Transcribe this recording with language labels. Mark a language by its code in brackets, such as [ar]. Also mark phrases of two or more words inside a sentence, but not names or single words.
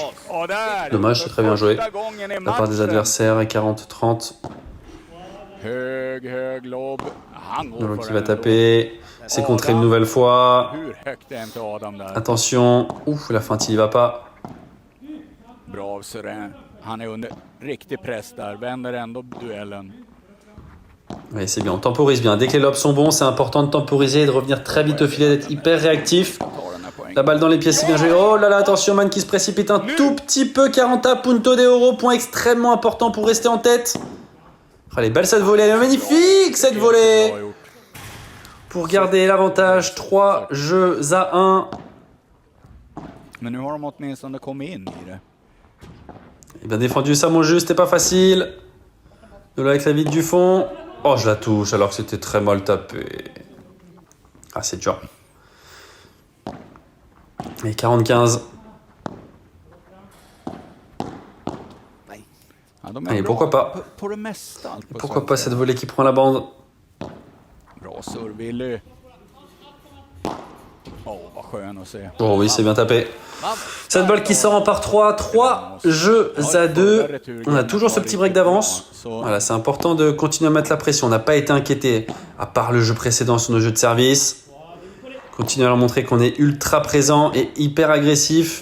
[fr] Dommage, c'est très bien joué. De la part des adversaires, 40-30. Nolo qui va taper. C'est contré une nouvelle fois. Attention. Ouf, la feinte, il y va pas. [sv] Han är under riktig press där, vänder ändå duellen. [fr] Oui, c'est bien, on temporise bien. Dès que les lobes sont bons, c'est important de temporiser et de revenir très vite au filet, d'être hyper réactif. La balle dans les pieds, c'est bien joué. Oh là là, attention, Man qui se précipite un tout petit peu. 40 [es] punto de oro, [fr] point extrêmement important pour rester en tête. Oh, elle est belle cette volée, elle est magnifique cette volée. Pour garder l'avantage, 3 jeux à 1. [sv] Men nu har de åtminstone kommit in i det. [fr] Et bien défendu ça mon jeu, c'était pas facile. De là avec la vide du fond. Oh, je la touche alors que c'était très mal tapé. Ah, c'est dur. Et 45. [sv] Ja, de är [fr] Allez, [sv] bra [fr] pourquoi pas. [sv] på det mesta. [fr] Pourquoi pas cette volée qui prend la bande. [sv] Bra serve-Willy. Åh, vad skön att se. [fr] Oh oui, c'est bien tapé. Cette balle qui sort en par 3. 3 jeux à 2. On a toujours ce petit break d'avance. Voilà, c'est important de continuer à mettre la pression. On n'a pas été inquiété, à part le jeu précédent sur nos jeux de service. Continuer à leur montrer qu'on est ultra présent et hyper agressif.